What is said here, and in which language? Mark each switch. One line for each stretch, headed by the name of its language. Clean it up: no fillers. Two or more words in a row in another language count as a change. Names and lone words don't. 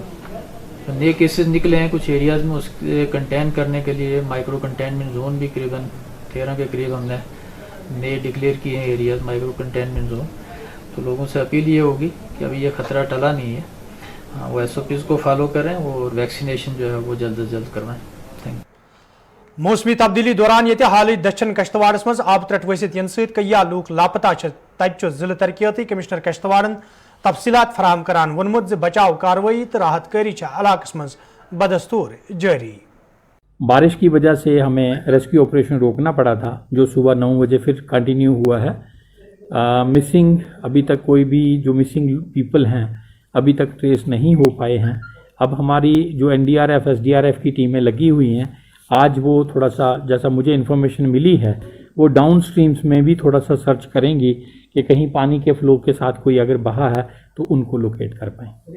Hindi: नए केसेस निकले हैं कुछ एरियाज़ में, उसके कंटेन करने के लिए
English: micro containment zone
Hindi: भी करीबन 13 के करीब हमने नए डिक्लेयर किए हैं
English: areas micro containment zone.
Hindi: तो लोगों से अपील ये होगी कि अभी ये खतरा टला नहीं है, हाँ वो SOPs को फॉलो करें और वैक्सीनेशन जो है वो जल्द से जल्द करवाएं।
English: Thank you.
Kashmiri: मौसमी तब्दीली दौरान ये हाल दक्षिण कश्तवाड़स मज आब त्रट वसित इन सैया लूक लापता तब जिले तरक्याती कमिश्नर कश्तवाड़न तफसीलात फराहम करान वोनमुत बचाव कार्रवाई तो राहत कारी इलाकस मज बदस्तूर जारी।
Hindi: बारिश की वजह से हमें
English: rescue operation
Hindi: रोकना पड़ा था, जो सुबह 9 बजे फिर कंटिन्यू हुआ है। मिसिंग अभी तक कोई भी जो
English: missing people
Hindi: हैं अभी तक ट्रेस नहीं हो पाए हैं। अब हमारी जो NDRF SDRF की टीमें लगी हुई हैं, आज वो थोड़ा सा जैसा मुझे इन्फॉर्मेशन मिली है वो
English: down streams
Hindi: में भी थोड़ा सा सर्च करेंगी कि कहीं पानी के फ्लो के साथ कोई अगर बहा है तो उनको लोकेट कर पाएँ।